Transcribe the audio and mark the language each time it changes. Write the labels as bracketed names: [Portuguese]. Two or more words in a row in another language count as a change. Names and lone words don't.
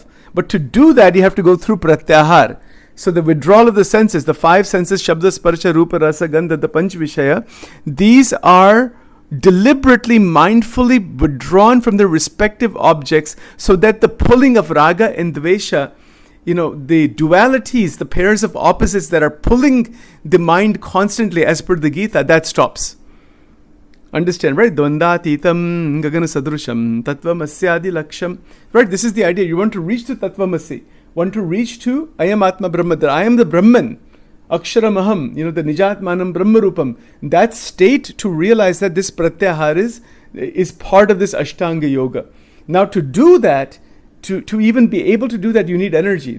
[English] But to do that, you have to go through pratyahar. So the withdrawal of the senses, the five senses, [Sanskrit] Shabda, Sparsha, Rupa, Rasa, Gandha, [English] the [Sanskrit] Panch Vishaya, [English] these are deliberately, mindfully withdrawn from their respective objects so that the pulling of raga and dvesha, the dualities, the pairs of opposites that are pulling the mind constantly as per the Gita, that stops. Understand, right? [Sanskrit] Dvandatitam gagana sadrusham tattvamasyadi laksham. [English] Right, this is the idea. You want to reach to tattvamasi. Want to reach to I am [Sanskrit] Atma Brahma. [English] I am the Brahman. [Sanskrit] Aksharam aham. The Nijatmanam Brahma Rupam. [English] That state to realize that this pratyahar is part of this [Sanskrit] Ashtanga Yoga. [English] Now to do that, to even be able to do that, you need energy.